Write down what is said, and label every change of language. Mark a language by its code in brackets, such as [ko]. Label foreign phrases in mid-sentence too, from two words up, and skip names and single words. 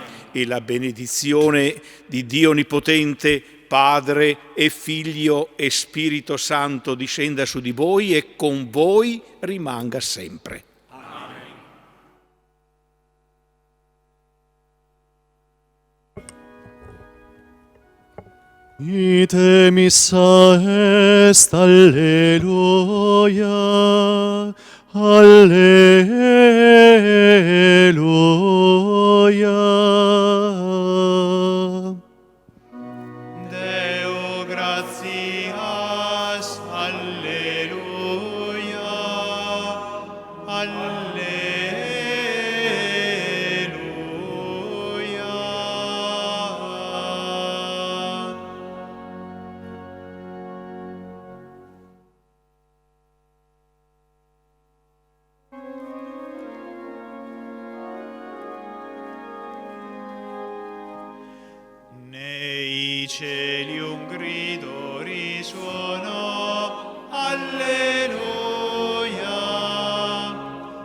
[it] E la benedizione di Dio Onnipotente, Padre e Figlio e Spirito Santo discenda su di voi e con voi rimanga sempre. [la] Ite missa est, alleluia, alleluia. Deo gratias, alleluia, alleluia. [it] Nei cieli un grido risuonò, alleluia.